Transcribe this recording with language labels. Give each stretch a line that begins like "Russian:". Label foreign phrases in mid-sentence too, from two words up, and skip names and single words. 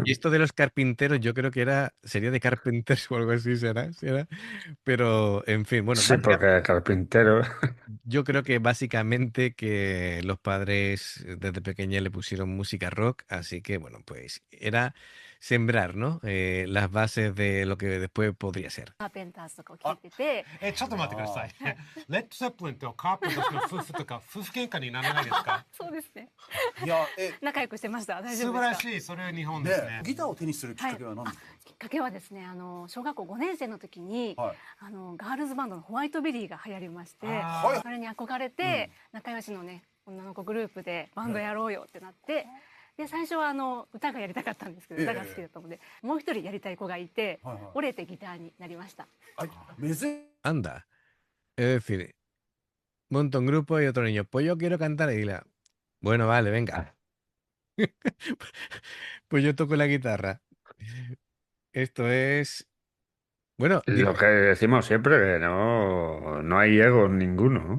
Spanish: esto de los carpinteros, yo creo que sería de Carpenters o algo así, será. Pero, en fin, bueno, Sí, porque carpintero. yo creo que básicamente que los padres desde pequeña le pusieron música rock, así que, bueno, pues era sembrar, ¿no? Las bases de lo que después podría ser.
Japanese: カーペンターズとかを聞いてて、ちょっと待ってください。レッド・ゼッペリンとカーペンターズの夫婦とか夫婦喧嘩にならないですか？そうですね。いや、仲良くしてました。大丈素夫ですか？晴らしい。それは日本ですね。ギターを手にするきっかけは何ですか？きっかけはですね、小学校5年生の時に、ガールズバンドのホワイトベリーが流行りまして、それに憧れて、仲良しのね、女の子グループでバンドやろうよってなって、で最初は歌がやりたかったんですけど、歌が好きだったので、もう一人やりたい子がいて、折れてギターになりました。
Spanish: Anda. Es decir, monta un grupo y otro niño, pues yo quiero cantar y la. Bueno, vale, venga. Pues yo toco la guitarra. Esto es. Bueno, Lo que decimos siempre, que no hay ego ninguno.